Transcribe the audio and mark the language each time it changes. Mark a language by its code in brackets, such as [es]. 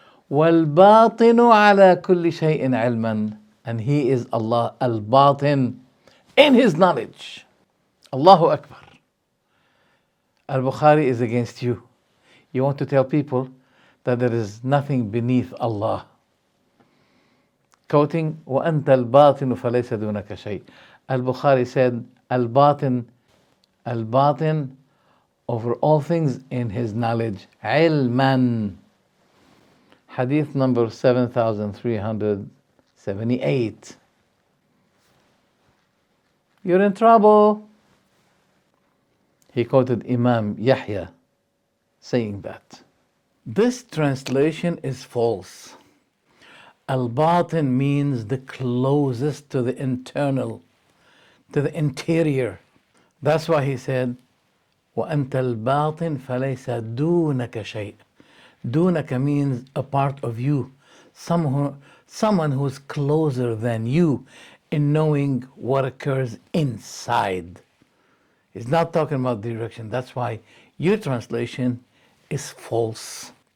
[ar] والباطن على كل شيء علما. [en] And he is Allah al-Batin in his knowledge. Allahu Akbar. Al-Bukhari is against you. You want to tell people that there is nothing beneath Allah. Quoting, [ar] وَأَنْتَ الْبَاطِنُ فَلَيْسَ دُونَكَ شَيْء. [en] Al-Bukhari said, Al-Batin over all things in his knowledge. Ilman. Hadith number 7378. You're in trouble. He quoted Imam Yahya saying that. This translation is false. Al-Batin means the closest to the internal, to the interior. That's why he said, [ar] وَأَنْتَ الْبَاطِنْ فَلَيْسَ دُونَكَ شَيْء. [en] Dunaka means a part of you, someone who's closer than you in knowing what occurs inside. He's not talking about direction. That's why your translation is false.